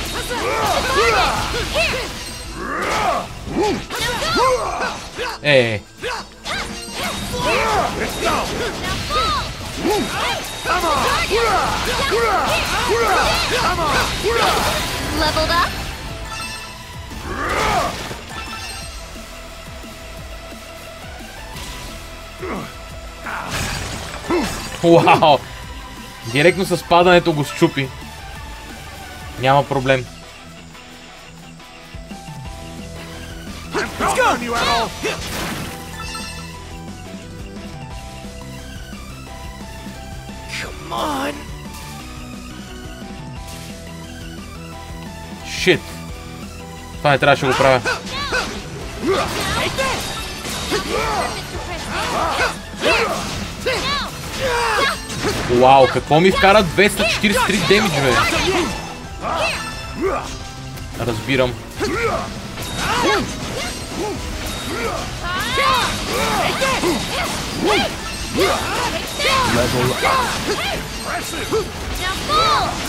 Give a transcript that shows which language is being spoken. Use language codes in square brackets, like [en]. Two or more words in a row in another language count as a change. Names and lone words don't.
[en] Here! Now go! [bg] Е, [en] It's down! Now fall! Come on! Come on! Leveled up? [bg] вау! Директно с падането го счупи. Няма проблем. [en] I'm counting on you at all! Come on. [bg] Шит. Това не трябваше да го правя. Вау, какво ми вкара 243 демидж, бе? Разбирам. [en] Now fall!